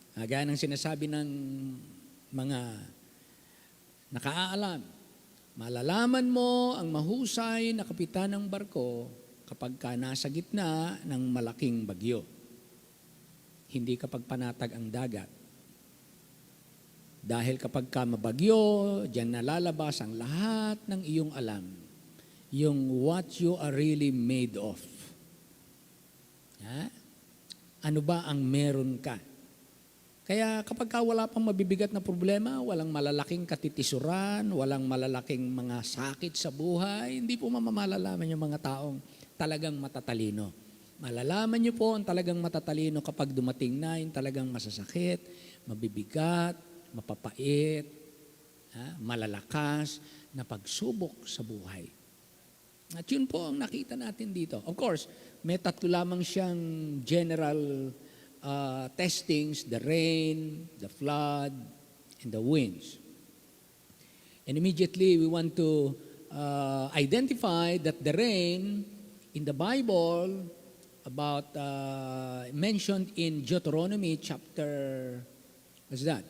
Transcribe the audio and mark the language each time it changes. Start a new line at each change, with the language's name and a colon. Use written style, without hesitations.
Filipino: Gaya ng sinasabi ng mga nakaalam, malalaman mo ang mahusay na kapitan ng barko kapag ka nasa gitna ng malaking bagyo. Hindi kapag panatag ang dagat. Dahil kapag ka mabagyo, diyan nalalabas ang lahat ng iyong alam.
English: Yung what you are really made of.
Filipino: Ano ba ang meron ka? Kaya kapag ka wala pang mabibigat na problema, walang malalaking katitisuran, walang malalaking mga sakit sa buhay, hindi po mamamalalaman yung mga taong talagang matatalino. Malalaman niyo po ang talagang matatalino kapag dumating na yung talagang masasakit, mabibigat, mapapait, malalakas na pagsubok sa buhay. At yun po ang nakita natin dito.
English: Of course,
Filipino: may tatlo lamang siyang
English: general testings, the rain, the flood, and the winds. And immediately we want to identify that the rain in the Bible about mentioned in Deuteronomy chapter, what's that?